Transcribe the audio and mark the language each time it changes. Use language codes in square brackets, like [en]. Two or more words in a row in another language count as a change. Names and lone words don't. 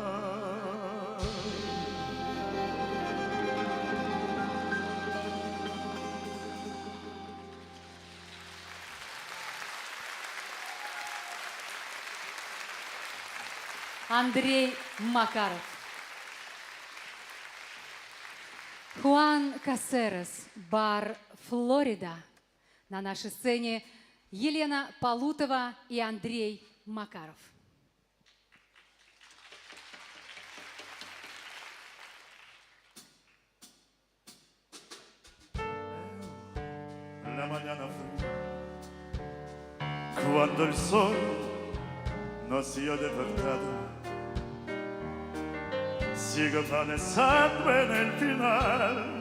[ru] Андрей Макаров. Хуан Касерес, бар «Флорида». На нашей сцене Елена Полутова и Андрей Макаров. [es] La mañana fría, cuando el sol nos dio de verdad, sigo pensando en el final.